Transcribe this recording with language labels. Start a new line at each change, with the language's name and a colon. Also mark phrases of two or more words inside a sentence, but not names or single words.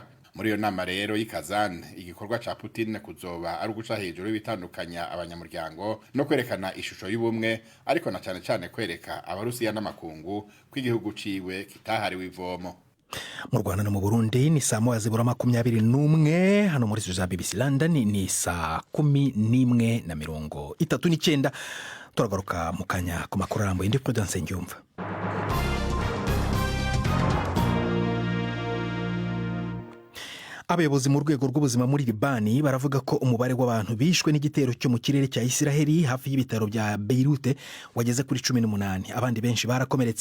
Rundi: Muri iyo nama rero y'Ikazan igikorwa ca Putin kuzoba ari guca hejuru y'ibitandukanya abanyamuryango no kwerekana ishusho y'ubumwe, ariko na cyane kwereka Abarusiya n'amakungu ko igihugu ciwe kitahariwe ivomo.
Kinyarwanda: mu Rwanda no mu Burundi ni saa moya zibura 21 hano muri za BBC London ni saa 11:39 turagaruka mu kanya ku makuru arambuye ndi Prudence Ngyumva. Abayobozi mu rwego rw'ubuzima muri Libani baravuga ko umubare w'abantu bishwe n'igitero cyo mu kirere cya Isiraheli hafi y'ibitaro bya Beirut wageze kuri 18, abandi benshi barakomeretse.